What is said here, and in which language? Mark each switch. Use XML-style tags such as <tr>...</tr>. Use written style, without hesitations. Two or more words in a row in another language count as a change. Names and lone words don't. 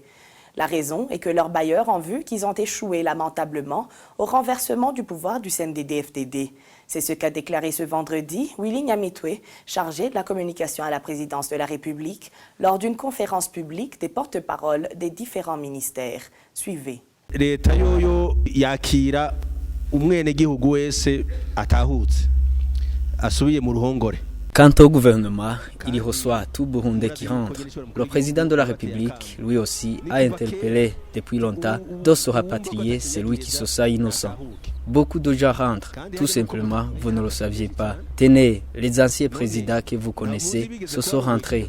<fr>La raison est que leurs bailleurs ont vu qu'ils ont échoué lamentablement au renversement du pouvoir du CNDD-FDD. C'est ce qu'a déclaré ce vendredi Willy Nyamitwe, chargé de la communication à la présidence de la République, lors d'une conférence publique des porte-paroles des différents ministères. Suivez.</fr> <rn>Leta yoyo yakira umwenegihugu wese atahutse asubiye mu ruhongore.</rn> <fr>Quant au gouvernement, il y reçoit tout Burundais qui rentre. Le président de la République, lui aussi, a interpellé depuis longtemps de se rapatrier celui qui se sent innocent. Beaucoup de gens rentrent, tout simplement, vous ne le saviez pas. Tenez, les anciens présidents que vous connaissez se sont rentrés.</fr>